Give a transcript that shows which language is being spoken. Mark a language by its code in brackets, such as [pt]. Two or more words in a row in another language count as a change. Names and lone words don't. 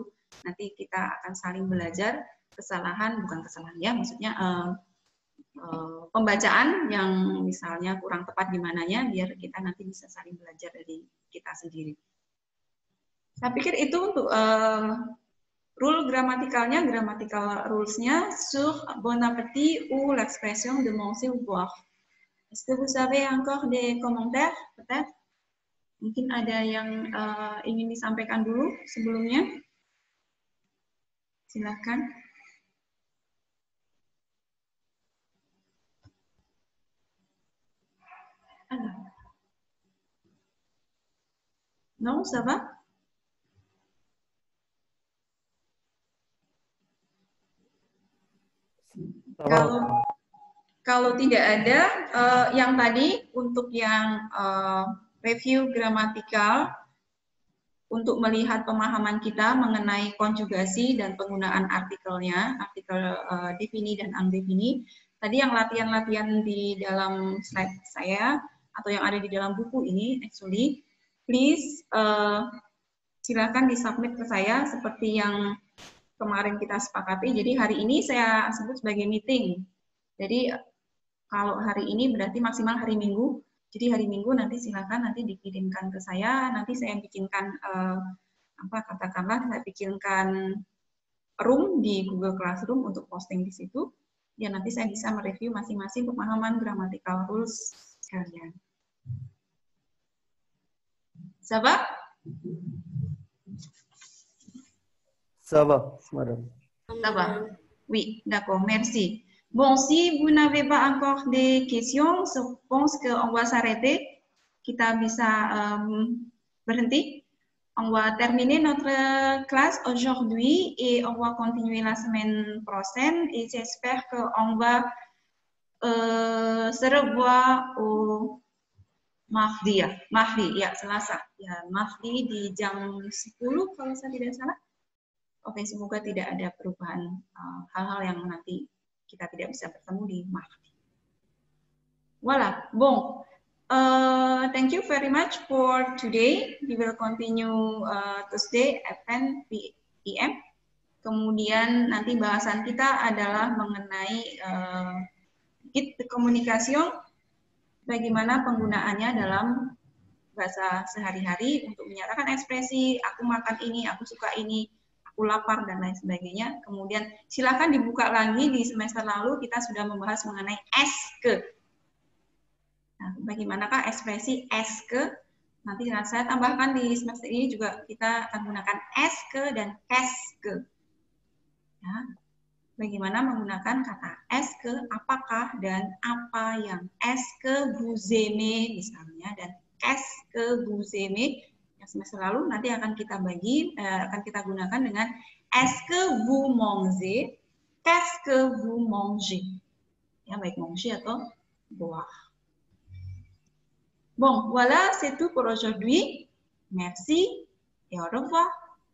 [id] Nanti kita akan saling belajar bukan kesalahan ya, maksudnya pembacaan yang misalnya kurang tepat di mananya, biar kita nanti bisa saling belajar dari kita sendiri. Saya pikir itu untuk rule gramatikalnya, [en] grammatical rules- [fr] nya sur bon appétit ou l'expression de manger ou boire. Est-ce que vous avez encore des commentaires, peut-être? [id] Mungkin ada yang ingin disampaikan dulu sebelumnya. Silakan. [fr] Non, ça va? [id] Kalau tidak ada, yang tadi untuk yang review gramatikal, untuk melihat pemahaman kita mengenai konjugasi dan penggunaan artikelnya, artikel defini dan undefini. Tadi yang latihan-latihan di dalam slide saya, atau yang ada di dalam buku ini, [en] actually, please [id] silakan disubmit ke saya seperti yang kemarin kita sepakati. Jadi hari ini saya sebut sebagai meeting. Jadi kalau hari ini berarti maksimal hari Minggu. Jadi hari Minggu nanti silakan nanti dikirimkan ke saya. Nanti saya bikinkan saya bikinkan room di Google Classroom untuk posting di situ. Ya nanti saya bisa mereview masing-masing pemahaman [en] grammatical rules [id] kalian. [fr] Ça va? Ça va, madame. Ça va. Oui, d'accord, merci. Bon, si vous n'avez pas encore des questions, je pense qu'on va s'arrêter. [id] Kita bisa berhenti. [fr] On va terminer notre classe aujourd'hui et on va continuer la semaine prochaine. Et j'espère qu'on va se revoir au mardi [id] ya, Selasa. Ya, mardi di jam 10 kalau saya tidak salah. Oke, semoga tidak ada perubahan hal-hal yang nanti kita tidak bisa bertemu di mardi. [fr] Voilà, bon. [en] Thank you very much for today. We will continue Tuesday at 10 p.m. [id] Kemudian nanti bahasan kita adalah mengenai [fr] guide de communication, [id] bagaimana penggunaannya dalam bahasa sehari-hari untuk menyatakan ekspresi, aku makan ini, aku suka ini, aku lapar dan lain sebagainya. Kemudian silakan dibuka lagi di semester lalu kita sudah membahas mengenai [fr] est que. [id] Nah, bagaimanakah ekspresi [fr] est que? [id] Nanti saya tambahkan di semester ini juga kita akan gunakan [fr] est que [id] dan [fr] qu'est-ce que. [id] Ya. Bagaimana menggunakan kata [fr] est que, [id] apakah dan apa yang. [fr] Est que vous aimez [id] misalnya, dan [fr] qu'est-ce que vous aimez [id] yang semester lalu nanti akan kita akan kita gunakan dengan [fr] est que vous mangez, qu'est-ce que vous mangez. [id] Ya, baik manger atau boire. [fr] Bon, voilà, c'est tout pour aujourd'hui. Merci et au revoir.